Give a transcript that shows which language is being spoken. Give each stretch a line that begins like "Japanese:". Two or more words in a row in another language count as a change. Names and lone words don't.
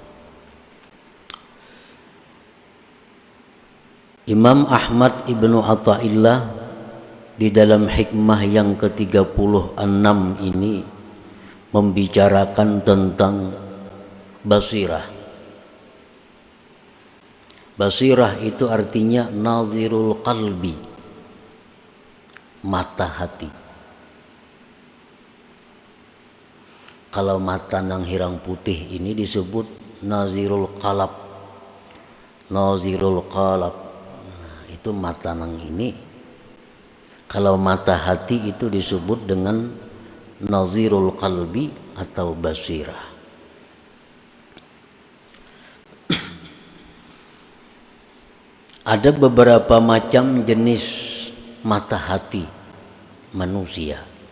Indonesian: Imam Ahmad ibnu Atha'illah di dalam hikmah yang ke-36 ini membicarakan tentang basirah. Basirah itu artinya
Arabic: nazirul qalbi,
Indonesian: mata hati.
Banjar: Kalau mata nang hirang putih ini disebut
Arabic: nazirul qalab. Nazirul qalab.
Banjar: Nah, itu mata nang ini Kalau mata hati itu disebut dengan
Arabic: nazirul qalbi
Banjar: atau basirah.
Indonesian: Ada beberapa macam jenis mata hati manusia.